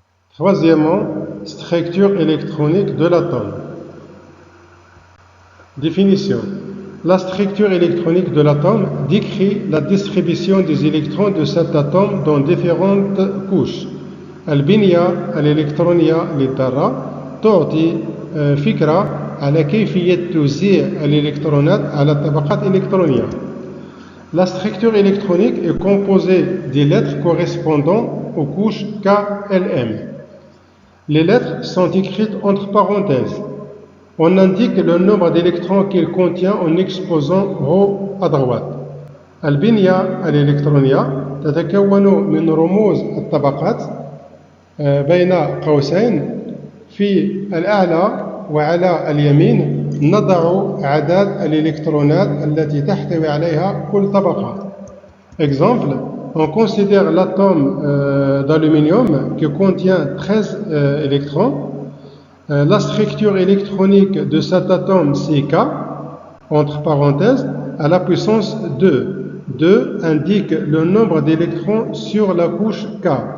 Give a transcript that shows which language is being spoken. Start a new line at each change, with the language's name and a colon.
French: Troisièmement, structure électronique de l'atome. Définition. La structure électronique de l'atome décrit la distribution des électrons de cet atome dans différentes couches.
Arabic: البنية الإلكترونية للذرة تعطي فكرة على كيفية توزيع الإلكترونات على طبقات إلكترونية.
French: La structure électronique est composée des lettres correspondant aux couches K, L, M. Les lettres sont écrites entre parenthèses. On indique le nombre d'électrons qu'il contient en exposant haut à droite.
Arabic: البنية الإلكترونية تتكون من رموز الطبقات بين قوسين. في الأعلى وعلى اليمين نضع عدد الإلكترونات التي تحتوي عليها كل طبقة.
French: Exemple, on considère l'atome d'aluminium qui contient 13 électrons. La structure électronique de cet atome, c'est K, entre parenthèses, à la puissance 2. 2 indique le nombre d'électrons sur la couche K.